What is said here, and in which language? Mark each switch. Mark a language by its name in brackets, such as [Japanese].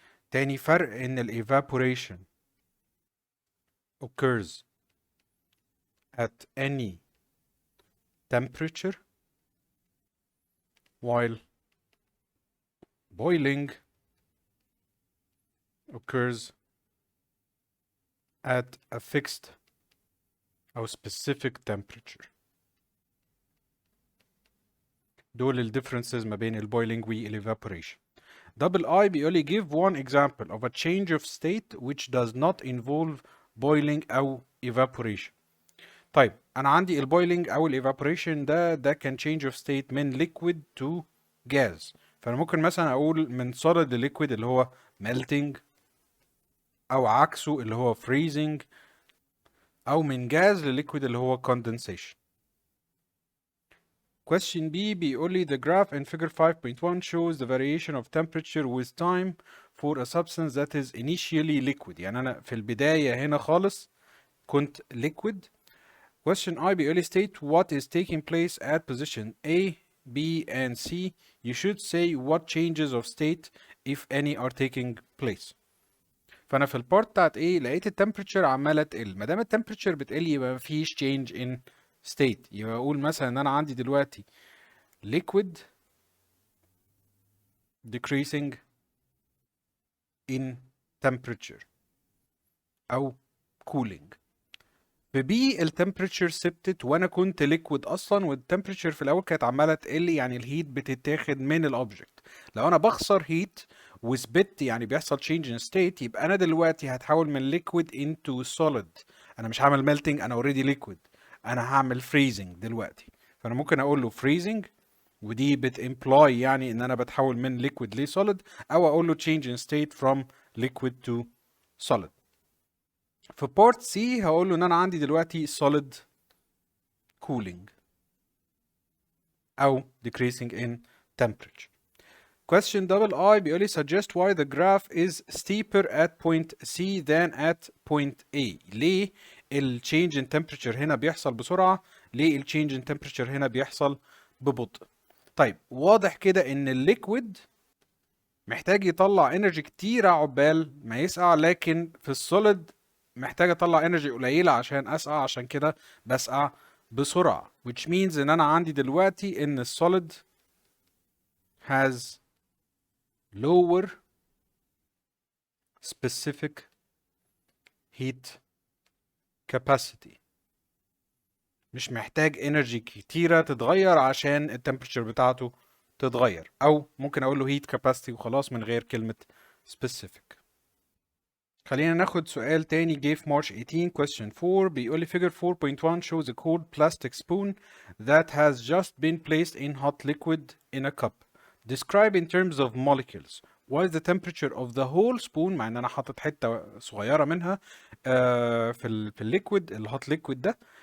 [Arabic] تاني فرق إن [English] ال evaporation occurs at any temperature while boiling occurs at a fixed or specific temperature. [Arabic] دول ال differences ما بين ال boiling وال evaporation. [English] Double I [Arabic] بيقول لي [English] give one example of a change of state which does not involve boiling أو evaporation. [Arabic] طيب أنا عندي ال boiling أو ال evaporation ده كان change of state من liquid to gas. فأنا ممكن مثلا أقول من solid ل liquid اللي هو melting، أو عكسه اللي هو freezing، أو من gas ل liquid اللي هو condensation. [English] Question B بيقول لي the graph in figure 5.1 shows the variation of temperature with time for a substance that is initially liquid. [Arabic] يعني أنا في البداية هنا خالص كنت liquid. [English] Question I بيقول لي state what is taking place at position A, B and C. You should say what changes of state if any are taking place. [Arabic] فأنا في البارت بتاعت A لقيت التمبريتشر عمالة تقل. ما دام التمبريتشر بتقل يبقى مفيش change in state. يبقى أقول مثلا إن أنا عندي دلوقتي [English] liquid decreasing in temperature [Arabic] أو cooling. في B التمبريتشر ثبتت وأنا كنت liquid أصلا، والتمبريتشر في الأول كانت عمالة تقل، يعني الهيت بتتاخد من الأوبجكت. لو أنا بخسر هيت وثبت يعني بيحصل change in state، يبقى أنا دلوقتي هتحول من [English] liquid into solid. [Arabic] أنا مش هعمل melting، أنا already liquid، أنا هعمل freezing دلوقتي. فأنا ممكن أقول له freezing، ودي بتimply يعني إن أنا بتحول من liquid ل solid، أو أقول له [English] change in state from liquid to solid. [Arabic] في بارت سي هقول له ان انا عندي دلوقتي [English] solid cooling [Arabic] او [English] decreasing in temperature. Question double I [Arabic] بيقول لي [English] suggest why the graph is steeper at point C than at point A. [Arabic] ليه ال change in temperature هنا بيحصل بسرعة؟ ليه ال change in temperature هنا بيحصل ببطء؟ طيب واضح كده ان الليكويد محتاج يطلع انرجي كتيرة عقبال ما يسقع، لكن في السوليد محتاج اطلع انرجي قليلة عشان اسقع، عشان كده بسقع بسرعة. [English] which means [Arabic] ان انا عندي دلوقتي ان السوليد [English] has lower specific heat capacity. [Arabic] مش محتاج انرجي كتيرة تتغير عشان التمبريتشر بتاعته تتغير، او ممكن اقول له heat capacity وخلاص من غير كلمة specific. خلينا ناخد سؤال تاني جه في March 18 question 4 بيقول لي [English] figure 4.1 shows a cold plastic spoon that has just been placed in hot liquid in a cup. Describe in terms of molecules what is the temperature of the whole spoon، [Arabic] مع ان انا حاطط حته صغيره منها في الليكويد الهوت ليكويد ده.